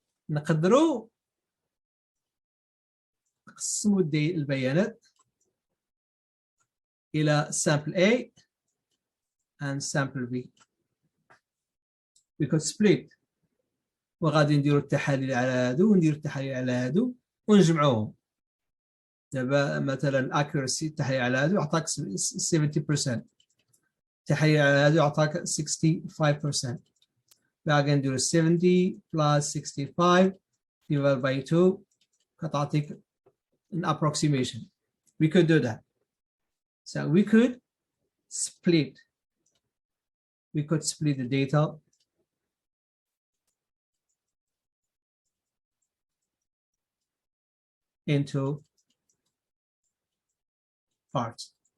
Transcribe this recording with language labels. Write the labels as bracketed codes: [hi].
[ar] نقدروا نقسموا البيانات إلى [en] sample A and sample B. We could split. [ar] وغادي نديروا التحاليل على هادو ونديروا التحاليل على هادو ونجمعوهم. دابا مثلا accuracy تحية على هذا يعطيك 70%، تحية على هذا يعطيك 65%. باقي نديرو [en] 70 plus 65 divided by 2 [ar] كتعطيك [en] an approximation. We could do that. So we could split the data into parts.